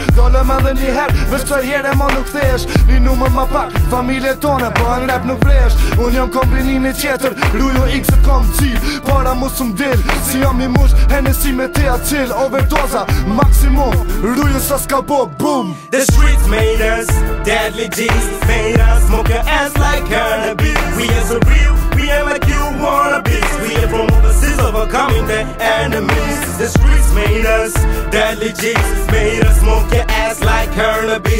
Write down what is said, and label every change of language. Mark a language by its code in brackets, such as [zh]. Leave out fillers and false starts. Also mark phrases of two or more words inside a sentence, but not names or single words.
[sq] Dalëm edhe një herë, veç kësaj here ma nuk thesh. Një numër ma pak, familje tone, po në rap nuk vresh. Unë jam kombinimi tjetër, Rujo X-et kom cilë. Para mu së m'dil, si jam i mush, Hennessy me te acil. Overdoza, maksimum, Rujo sa s'ka bo, boom. [en] The streets made us, deadly G's made us smoke your ass like cannabis. We are so real, we ain't like you wanna be. We are from overseas overcoming the enemies. The streets made us, deadly G's made us smoke your ass like cannabis.